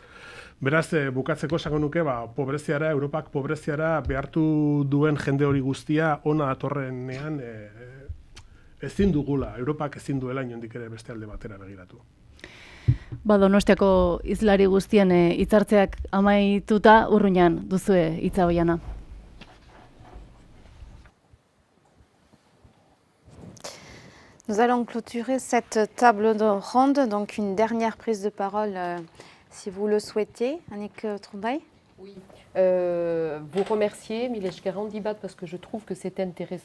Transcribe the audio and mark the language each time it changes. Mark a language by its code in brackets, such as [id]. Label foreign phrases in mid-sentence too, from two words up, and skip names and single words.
[eu] Beraz, bukatzeko esango nuke, pobreziara, Europak pobreziara behartu duen jende hori guztia ona datorrenean ezin dugula, Europak ezin duela inondik ere beste alde batera begiratu. Donostiako hizlari guztien hitzartzeak amaituta urruñan duzue hitza Oihana. [fr] Nous allons clôturer cette table ronde, donc une dernière prise de parole si vous le souhaitez. Annick Trondheim. Oui. Vous remercier, [eu] Milesh Garandibat, [fr] parce que je trouve que c'est intéressant.